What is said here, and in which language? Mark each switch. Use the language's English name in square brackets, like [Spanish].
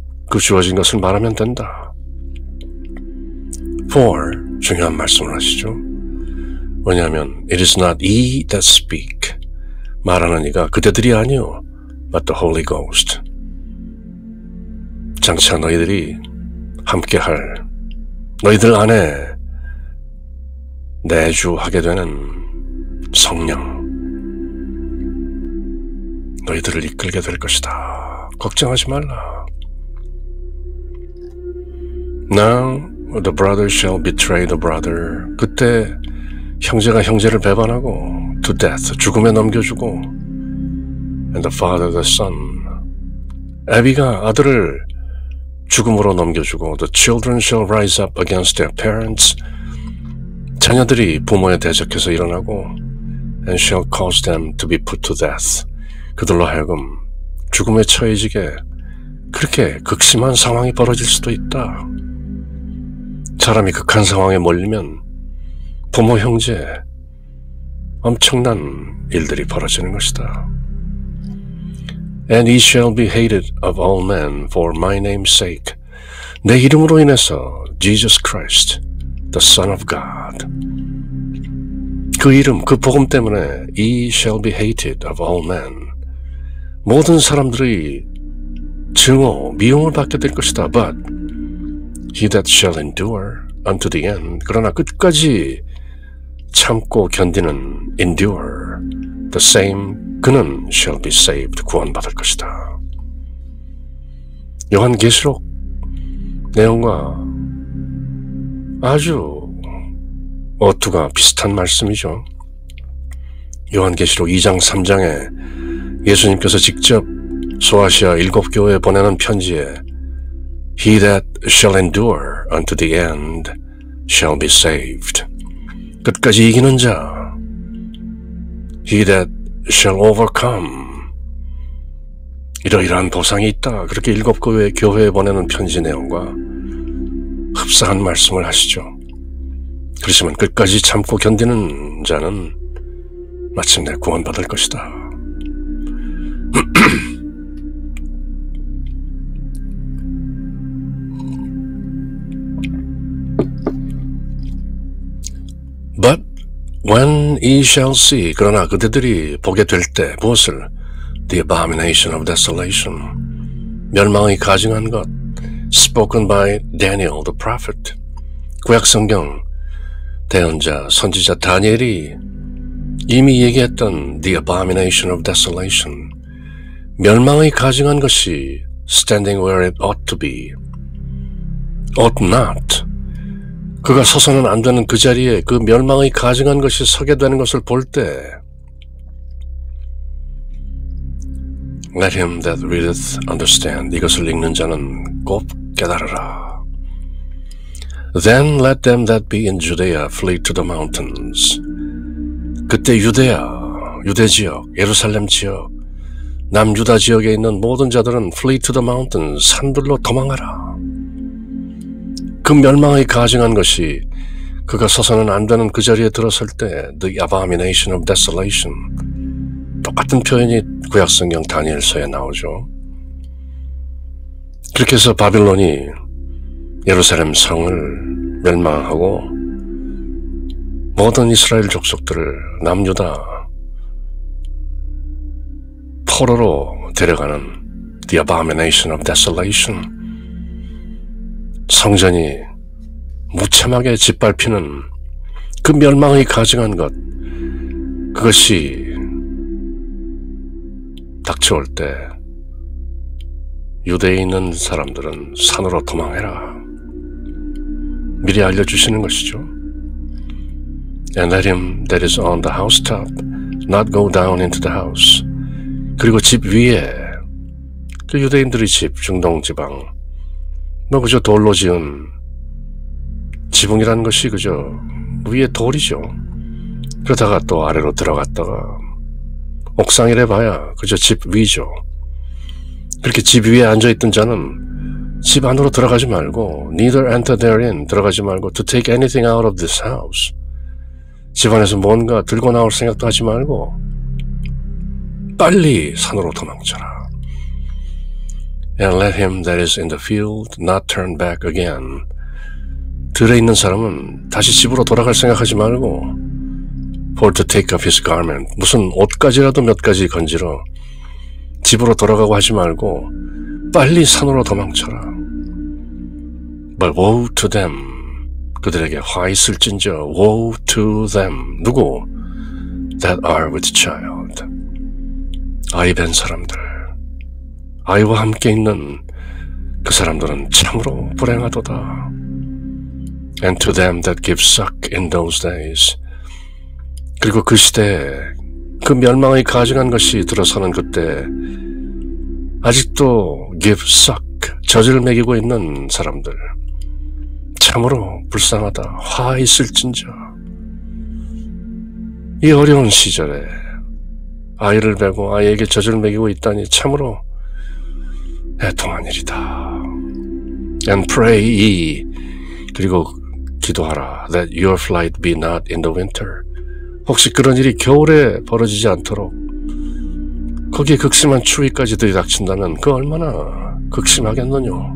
[Korean] 그 주어진 것을 말하면 된다. For, 중요한 말씀을 하시죠. 왜냐하면 [English] it is not ye that speak. [Korean] 말하는 이가 그대들이 아니요 [English] but the Holy Ghost. [Korean] 장차 너희들이 함께할 너희들 안에 내주하게 되는 성령, 너희들을 이끌게 될 것이다. 걱정하지 말라. [English] Now the brother shall betray the brother. [Korean] 그때 형제가 형제를 배반하고 [English] to death, [Korean] 죽음에 넘겨주고 [English] and the father the son. [Korean] 아비가 아들을 죽음으로 넘겨주고 [English] the children shall rise up against their parents. [Korean] 자녀들이 부모에 대적해서 일어나고 [English] and shall cause them to be put to death. [Korean] 그들로 하여금 죽음에 처해지게 그렇게 극심한 상황이 벌어질 수도 있다. 사람이 극한 상황에 몰리면 부모, 형제, 엄청난 일들이 벌어지는 것이다. [English] And he shall be hated of all men for my name's sake. [Korean] 내 이름으로 인해서 [English] Jesus Christ, the Son of God. [Korean] 그 이름, 그 복음 때문에 [English] he shall be hated of all men. [Korean] 모든 사람들이 증오, 미움을 받게 될 것이다. [English] But he that shall endure unto the end. [Korean] 그러나 끝까지 참고 견디는 endure. [English] The same, [Korean] 그는 [English] shall be saved. [Korean] 구원받을 것이다. 요한계시록 내용과 아주 어투가 비슷한 말씀이죠. 요한계시록 2장 3장에 예수님께서 직접 소아시아 7교회에 보내는 편지에 [English] He that shall endure unto the end shall be saved. [Korean] 끝까지 이기는 자 [English] He that shall overcome. [Korean] 이러이러한 보상이 있다. 그렇게 7교회에 보내는 편지 내용과 흡사한 말씀을 하시죠. 그렇지만 끝까지 참고 견디는 자는 마침내 구원받을 것이다. [English] But when ye shall see, [Korean] 그러나 그대들이 보게 될 때 무엇을? [English] The abomination of desolation, [Korean] 멸망이 가증한 것, [English] spoken by Daniel the prophet. [Korean] 구약성경 대언자, 선지자 다니엘이 이미 얘기했던 [English] the abomination of desolation, [Korean] 멸망이 가증한 것이 [English] standing where it ought to be, ought not. [Korean] 그가 서서는 안 되는 그 자리에 그 멸망이 가증한 것이 서게 되는 것을 볼 때 [English] Let him that readeth understand. [Korean] 이것을 읽는 자는 꼭 깨달으라. [English] Then let them that be in Judea flee to the mountains. [Korean] 그때 유대 지역, 예루살렘 지역, 남유다 지역에 있는 모든 자들은 [English] flee to the mountains, [Korean] 산들로 도망하라. 그 멸망이 가증한 것이 그가 서서는 안 되는 그 자리에 들어설 때 [English] The abomination of desolation, [Korean] 똑같은 표현이 구약성경 다니엘서에 나오죠. 그렇게 해서 바빌론이 예루살렘 성을 멸망하고 모든 이스라엘 족속들을 남유다 포로로 데려가는 [English] The abomination of desolation, [Korean] 성전이 무참하게 짓밟히는 그 멸망이 가증한 것, 그것이 닥쳐올 때 유대에 있는 사람들은 산으로 도망해라. 미리 알려주시는 것이죠. [English] And let him that is on the housetop not go down into the house. [Korean] 그리고 집 위에, 그 유대인들의 집, 중동지방, 그저 돌로 지은 지붕이라는 것이 그저 위에 돌이죠. 그러다가 또 아래로 들어갔다가 옥상이래 봐야 그저 집 위죠. 그렇게 집 위에 앉아있던 자는 집 안으로 들어가지 말고 [English] neither enter therein, [Korean] 들어가지 말고 [English] to take anything out of this house, [Korean] 집 안에서 뭔가 들고 나올 생각도 하지 말고 빨리 산으로 도망쳐라. [English] And let him that is in the field not turn back again. [Korean] 들에 있는 사람은 다시 집으로 돌아갈 생각하지 말고 [English] for to take off his garment, [Korean] 무슨 옷가지라도 몇 가지 건지러 집으로 돌아가고 하지 말고 빨리 산으로 도망쳐라. [English] But woe to them, [Korean] 그들에게 화 있을진저. [English] Woe to them, [Korean] 누구? [English] That are with child, [Korean] 아이 벤 사람들, 아이와 함께 있는 그 사람들은 참으로 불행하도다. [English] And to them that give suck in those days, [Korean] 그리고 그 시대에 그 멸망의 가증한 것이 들어서는 그때 아직도 [English] give suck, [Korean] 젖을 먹이고 있는 사람들, 참으로 불쌍하다. 화 있을진저. 이 어려운 시절에 아이를 베고 아이에게 젖을 먹이고 있다니 참으로 애통한 일이다. [English] And pray, [Korean] 그리고 기도하라. [English] That your flight be not in the winter. [Korean] 혹시 그런 일이 겨울에 벌어지지 않도록 거기에 극심한 추위까지 들이닥친다면 그 얼마나 극심하겠느냐.